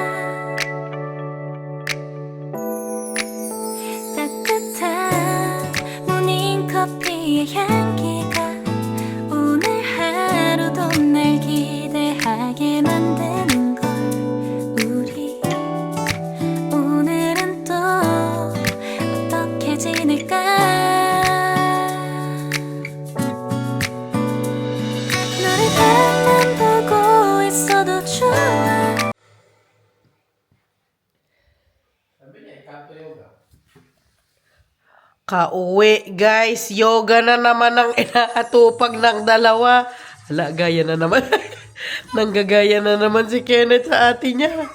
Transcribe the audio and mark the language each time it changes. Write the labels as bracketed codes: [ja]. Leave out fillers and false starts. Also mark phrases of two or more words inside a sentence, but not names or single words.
[ko] 따뜻한 모닝커피의 향기가 오늘 하루도 날 기대하게 만드는 걸 우리 오늘은 또 어떻게 지낼까 너를 밤만 보고 있어도 좋아 [tl] Kauwi, guys. Yoga na naman ang inaatupag ng dalawa. Hala, gaya na naman. Nanggagaya na naman si Kenneth sa ate niya.